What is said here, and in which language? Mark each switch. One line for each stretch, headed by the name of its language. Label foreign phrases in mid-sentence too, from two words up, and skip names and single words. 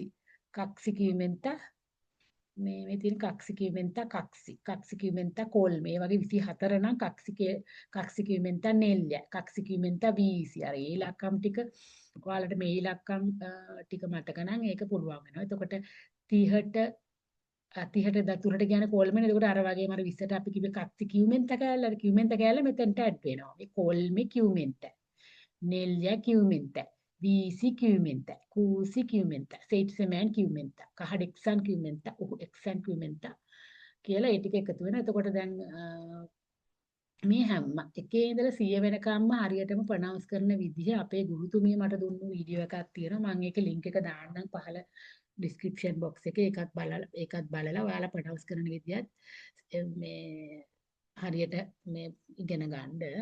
Finnish: kaksi kymmentä
Sinhala: මේ තියෙන
Finnish: kaksi kymmentä kaksi kymmentä kolme
Sinhala: මේ වගේ 24 නම්
Finnish: kaksi kymmentä neljä kaksi kymmentä viisi
Sinhala: අර ඒ ඉලක්කම් ටික ඔයාලට මේ ඉලක්කම් ටික මතක නම් ඒක පුළුවන් වෙනවා. එතකොට 30ට දතුරට කියන කෝල්මනේ එතකොට අර වගේම අර 20ට අපි කිව්වේ
Finnish: kaksi kymmentä
Sinhala: කෑල්ල අර කියුමෙන්ත කෑල්ල මෙතනට ඇඩ් වෙනවා.
Finnish: මේ kolme kymmentä neljä kymmentä viisi kymmentä, kuusi kymmentä, seitsemän kymmentä, kahdeksan kymmentä, yhdeksän kymmentä
Sinhala: කියලා ඒ ටික එකතු වෙනවා. එතකොට දැන් මේ හැම එකේ ඉඳලා 100 වෙනකම්ම හරියටම ප්‍රොනවුන්ස් කරන විදිහ අපේ ගුරුතුමිය මට දුන්නු වීඩියෝ එකක් තියෙනවා. මම ඒකේ ලින්ක් එක දාන්නම් පහළ
English: description box
Sinhala: එකේ. ඒකත් බලලා ඔයාලා ප්‍රොනවුන්ස් කරන විදිහත් මේ හරියට මේ ඉගෙන ගන්න.